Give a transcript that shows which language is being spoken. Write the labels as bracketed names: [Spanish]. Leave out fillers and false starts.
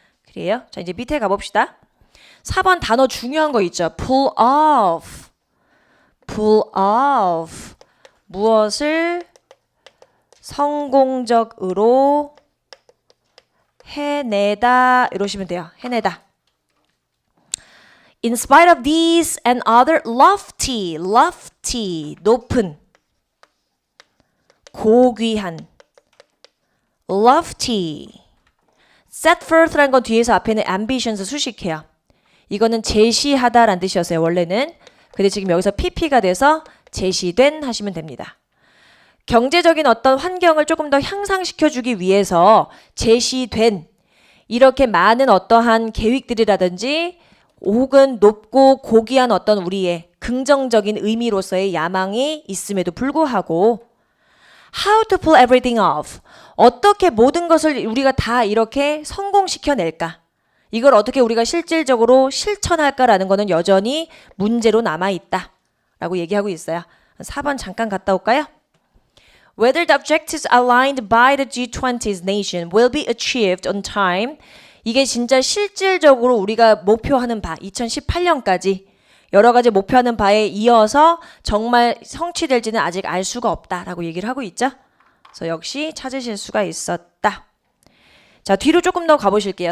[Korean] 그래요. 자, 이제 밑에 가봅시다. 4번 단어 중요한 거 있죠. [English] pull off. pull off. [Korean] 무엇을 성공적으로 해내다 이러시면 돼요. 해내다. [English] In spite of these and other lofty, [Korean] 높은, 고귀한, [English] lofty. [Korean] set forth라는 건 뒤에서 앞에는 ambitions 수식해요. 이거는 제시하다라는 뜻이었어요. 원래는. 근데 지금 여기서 pp가 돼서 제시된 하시면 됩니다. 경제적인 어떤 환경을 조금 더 향상시켜주기 위해서 제시된 이렇게 많은 어떠한 계획들이라든지 혹은 높고 고귀한 어떤 우리의 긍정적인 의미로서의 야망이 있음에도 불구하고 [English] how to pull everything off. [Korean] 어떻게 모든 것을 우리가 다 이렇게 성공시켜낼까? 이걸 어떻게 우리가 실질적으로 실천할까라는 것은 여전히 문제로 남아있다 라고 얘기하고 있어요. 4번 잠깐 갔다 올까요? [English] Whether the objectives aligned by the G20's nation will be achieved on time. [Korean] 이게 진짜 실질적으로 우리가 목표하는 바 2018년까지 여러 가지 목표하는 바에 이어서 정말 성취될지는 아직 알 수가 없다라고 얘기를 하고 있죠. 그래서 역시 찾으실 수가 있었다. 자, 뒤로 조금 더 가보실게요.